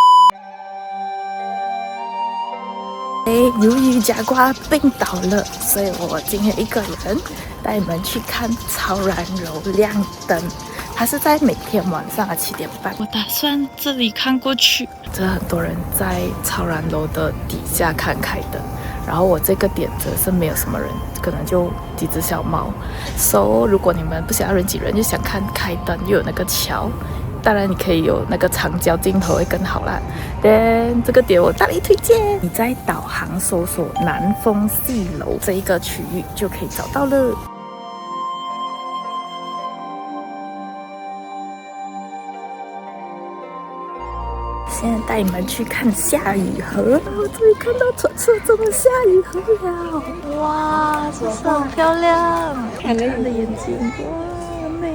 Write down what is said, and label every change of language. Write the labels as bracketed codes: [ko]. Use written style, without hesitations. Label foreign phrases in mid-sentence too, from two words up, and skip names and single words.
[zh] 由于嘉瓜病倒了，所以我今天一个人带你们去看超然楼亮灯。它是在每天晚上的7点半。我打算这裡看過去，這很多人在超然樓的底下看開燈。然後我這個點則是沒有什麼人，可能就幾隻小貓。So 如果你們不想要人擠人，就想看開燈又有那個橋。當然，你可以有那個長焦鏡頭會更好啦。但這個點我大力推薦，你在導航搜索南豐戲樓這一個區域就可以找到了。現在帶你們去看夏雨荷，我終於看到傳說中的夏雨荷了！哇，是不是好漂亮？看看你的眼睛，哇，美！